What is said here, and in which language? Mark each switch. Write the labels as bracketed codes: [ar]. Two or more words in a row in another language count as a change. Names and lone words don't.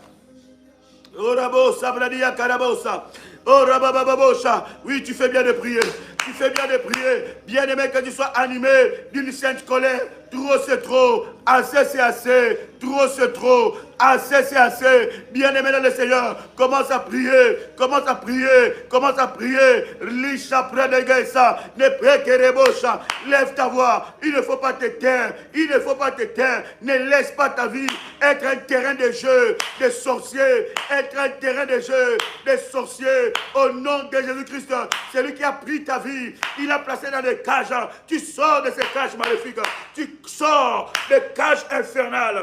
[fr] Oui, tu fais bien de prier. Tu fais bien de prier. Bien aimé, que tu sois animé d'une sainte colère. Trop c'est trop. Assez c'est assez. Trop c'est trop. Assez c'est assez. Bien aimé dans le Seigneur. Commence à prier. Commence à prier. Commence à prier. Lisha predegesa. Ne prekerebosha. Lève ta voix. Il ne faut pas te taire. Il ne faut pas te taire. Ne laisse pas ta vie être un terrain de jeu des sorciers. Être un terrain de jeu des sorciers. Au nom de Jésus-Christ. C'est lui qui a pris ta vie. Il a placé dans des cages. Tu sors de ces cages maléfiques. Tu sors des cages infernales.